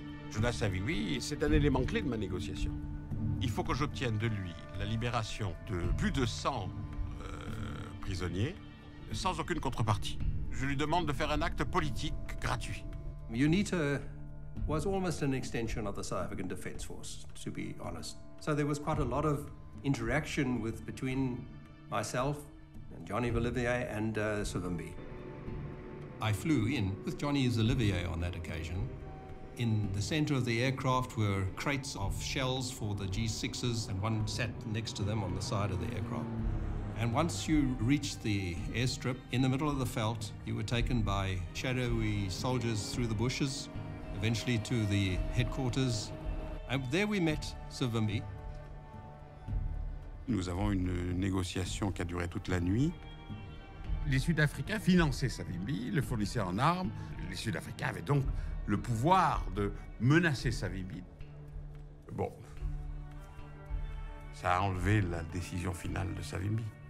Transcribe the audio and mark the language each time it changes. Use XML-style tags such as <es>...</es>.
<fr>Jonas Savimbi, c'est un élément clé de ma négociation. Il faut que j'obtienne de lui la libération de plus de 100 prisonniers, sans aucune contrepartie. Je lui demande de faire un acte politique gratuit.</fr> <en>UNITA was almost an extension of the South African Defence Force, to be honest. So there was quite a lot of interaction between myself and Johnny Olivier and Savimbi. I flew in with Johnny Olivier on that occasion. In the center of the aircraft were crates of shells for the G6s, and one sat next to them on the side of the aircraft. And once you reached the airstrip, in the middle of the veldt, you were taken by shadowy soldiers through the bushes, eventually to the headquarters. And there we met Savimbi.</en> <fr>Nous avons une négociation qui a duré toute la nuit. Les Sud-Africains finançaient Savimbi, le fournissaient en armes. Les Sud-Africains avaient donc le pouvoir de menacer Savimbi. Bon, ça a enlevé la décision finale de Savimbi.</fr>